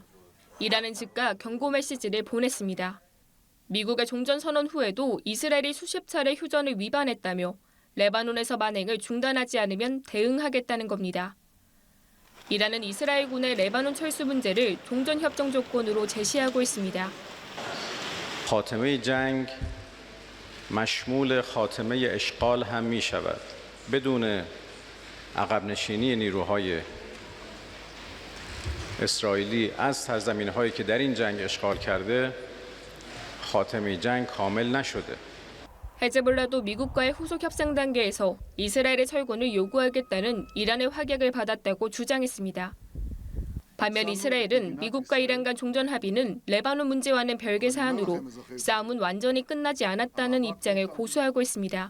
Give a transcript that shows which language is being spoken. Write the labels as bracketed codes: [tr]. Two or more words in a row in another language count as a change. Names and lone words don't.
[ko] 이란은 즉각 경고 메시지를 보냈습니다. 미국의 종전선언 후에도 이스라엘이 수십 차례 휴전을 위반했다며 레바논에서 만행을 중단하지 않으면 대응하겠다는 겁니다. 이란은 이스라엘군의 레바논 철수 문제를 종전협정 조건으로 제시하고 있습니다. [fa] خاتمه جنگ مشمول خاتمه اشغال هم می شود. بدون عقب نشینی نیروهای اسرائیلی از سرزمین‌هایی که در این جنگ اشغال کرده خاتمه جنگ کامل نشده. [ko] 헤즈볼라도 미국과의 후속 협상 단계에서 이스라엘의 철군을 요구하겠다는 이란의 확약을 받았다고 주장했습니다. 반면 이스라엘은 미국과 이란 간 종전 합의는 레바논 문제와는 별개 사안으로 싸움은 완전히 끝나지 않았다는 입장을 고수하고 있습니다.